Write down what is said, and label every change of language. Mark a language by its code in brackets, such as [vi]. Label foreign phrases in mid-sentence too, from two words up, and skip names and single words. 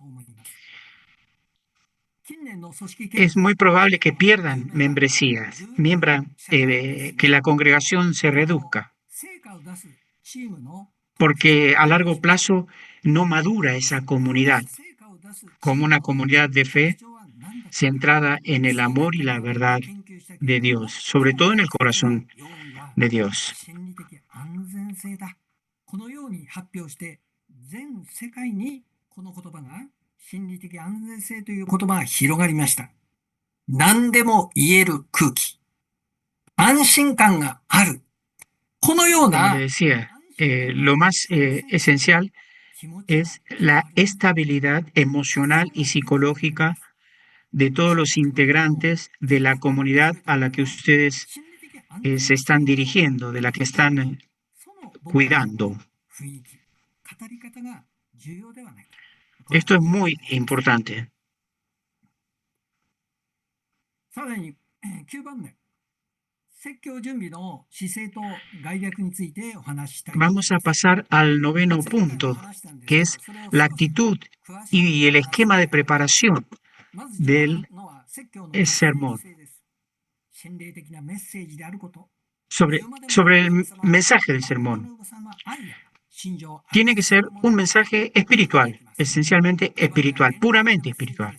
[es] es muy probable que pierdan membresías, que la congregación se reduzca, porque a largo plazo no madura esa comunidad como una comunidad de fe centrada en el amor y la verdad de Dios, sobre todo en el corazón de Dios. [ja] このように発表して全世界にこの言葉が心理的安全性という言葉が広がりました。何でも言える空気、安心感がある。このよう [es] Como [ja] な [es] le decía, lo más esencial es la estabilidad emocional y psicológica de todos los integrantes de la comunidad a la que ustedes se están dirigiendo, de la que están cuidando. Esto es muy importante. [ja] さらに9番目、説教準備の姿勢と概略についてお話ししたい。 [es] Vamos a pasar al noveno punto, que es la actitud y el esquema de preparación del sermón. Sobre el mensaje del sermón. Tiene que ser un mensaje espiritual, esencialmente espiritual, puramente espiritual.